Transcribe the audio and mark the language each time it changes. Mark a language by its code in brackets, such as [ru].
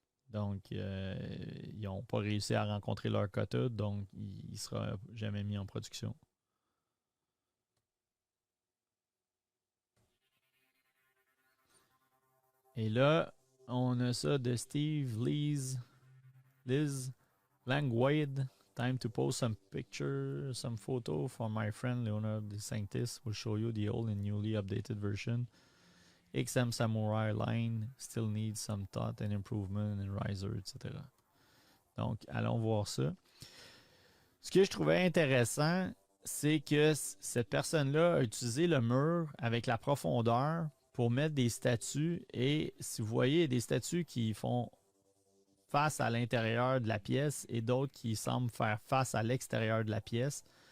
[fr] Donc, ils n'ont pas réussi à rencontrer leur quota, donc il ne sera jamais mis en production. Et là, on a ça de Steve Liz Langwade. [en] Time to post some picture, some photo from my friend Leonard DeSantis. Will show you the old and newly updated version. XM Samurai line still needs some thought and improvement in riser, etc. [fr] Donc, allons voir ça. Ce que je trouvais intéressant, c'est que cette personne-là a utilisé le mur avec la profondeur pour mettre des statues. Et si vous voyez, des statues qui font face à l'intérieur de la pièce et d'autres qui semblent faire face à l'extérieur de la pièce.